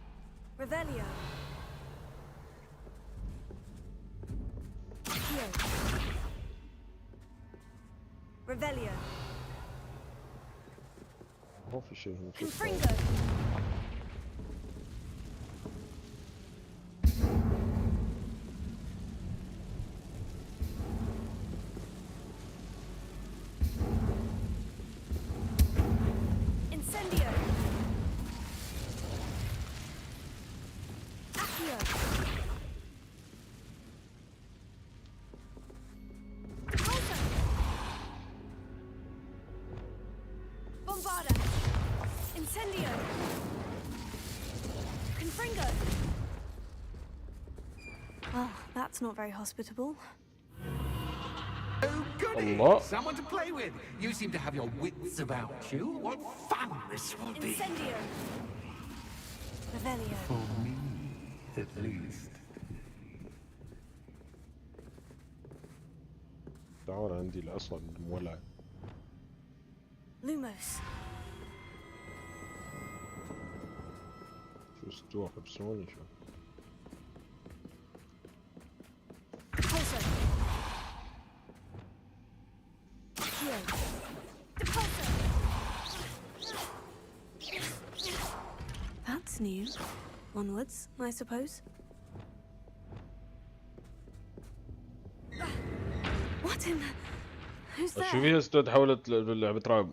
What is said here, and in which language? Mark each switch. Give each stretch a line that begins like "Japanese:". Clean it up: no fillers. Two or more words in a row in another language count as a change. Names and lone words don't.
English: Revelio. Here. Revelio.
Arabic: ما في شيء هنا.
English: Confringo. Incendio. Accio. Repulsor. Bombarda. Incendio. Confringo. Well, that's not very hospitable. Oh, goody! Allah. Someone to play with. You seem to have your wits about you. What fun this will be. Incendio. Revelio. For me, at least.
Arabic: تعال عندي العصا المولعة. Lumos. شو استوى حبسوني شو.
English: Repulsor. Accio. Repulsor. That's new. Onwards, I suppose. What in the... Who's there?
Arabic: شو فيها استاذ حولت لعبة رعب.